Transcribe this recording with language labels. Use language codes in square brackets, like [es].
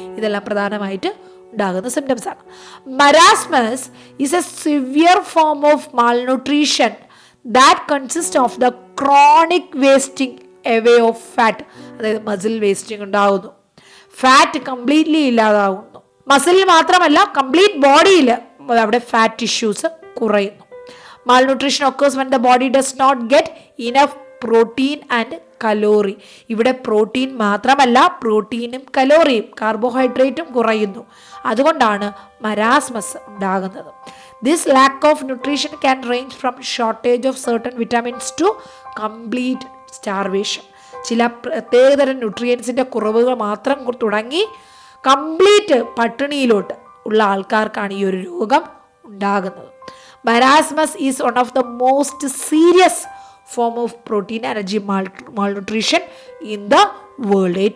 [ml] ഇതെല്ലാം പ്രധാനമായിട്ട് ഉണ്ടാകുന്ന സിംറ്റംസ് ആണ്. [en] marasmus is a severe form of malnutrition that consists of the chronic wasting away of fat, [ml] അതായത് muscle wasting ഉണ്ടാകുന്നു, fat completely ഇല്ലാതാകുന്നു. മസിലിൽ മാത്രമല്ല കംപ്ലീറ്റ് ബോഡിയിൽ അവിടെ ഫാറ്റ് ടിഷ്യൂസ് കുറയുന്നു. [en] Malnutrition occurs when the body does not get enough protein and calorie. [ml] ഇവിടെ protein മാത്രമല്ല, പ്രോട്ടീനും കലോറിയും കാർബോഹൈഡ്രേറ്റും കുറയുന്നു. അതുകൊണ്ടാണ് മരാസ്മസ് ഉണ്ടാകുന്നത്. [en] This lack of nutrition can range from shortage of certain vitamins to complete starvation. [ml] ചില പ്രത്യേകതരം ന്യൂട്രിയൻസിൻ്റെ കുറവുകൾ മാത്രം തുടങ്ങി കംപ്ലീറ്റ് പട്ടിണിയിലോട്ട് ഉള്ള ആൾക്കാർക്കാണ് ഈ ഒരു രോഗം ഉണ്ടാകുന്നത്. [en] Marasmus is one of the most serious form of protein energy malnutrition in the world.